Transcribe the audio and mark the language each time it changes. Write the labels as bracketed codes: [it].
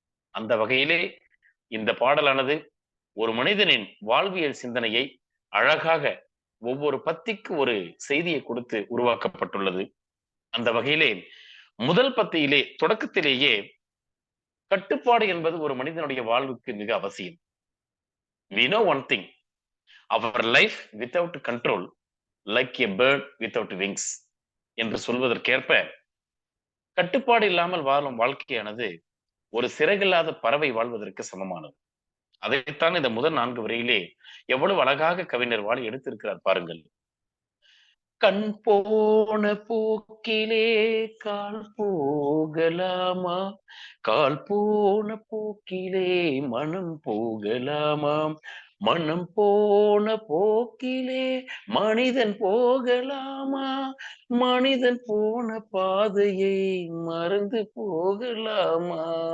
[ta] அந்த வகையிலே இந்த பாடலானது ஒரு மனிதனின் வாழ்வியல் சிந்தனையை அழகாக ஒவ்வொரு பத்திக்கு ஒரு செய்தியை கொடுத்து உருவாக்கப்பட்டுள்ளது. அந்த வகையிலே முதல் பத்தியிலே தொடக்கத்திலேயே கட்டுப்பாடு என்பது ஒரு மனிதனுடைய வாழ்வுக்கு மிக அவசியம். [en] We know one thing, our life without control like a bird without wings [ta] என்று சொல்வதற்கேற்ப கட்டுப்பாடு இல்லாமல் வாழும் வாழ்க்கையானது ஒரு சிறகில்லாத பறவை வாழ்வதற்கு சமமானது. அதைத்தான் இந்த முதல் 4 வரியிலே எவ்வளவு அழகாக கவிஞர் வாலி எடுத்திருக்கிறார் பாருங்கள். கண் போன போக்கிலே கால் போகலாமா, கால் போன போக்கிலே மனம் போகலாமா, மனம் போன போக்கிலே மனிதன் போகலாமா, மனிதன் போன பாதையை மறந்து போகலாமா.